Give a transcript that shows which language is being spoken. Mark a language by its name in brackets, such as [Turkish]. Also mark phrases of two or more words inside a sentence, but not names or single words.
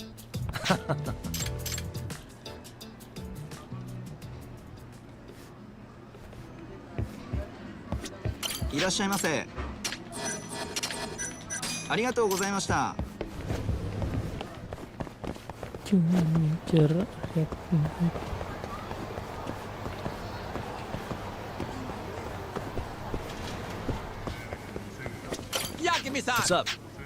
[Japanese] Irashaimase. Arigatou gozaimashita. [Indonesian] Cuma jarak [Japanese] Yagami-san. [English] What's up?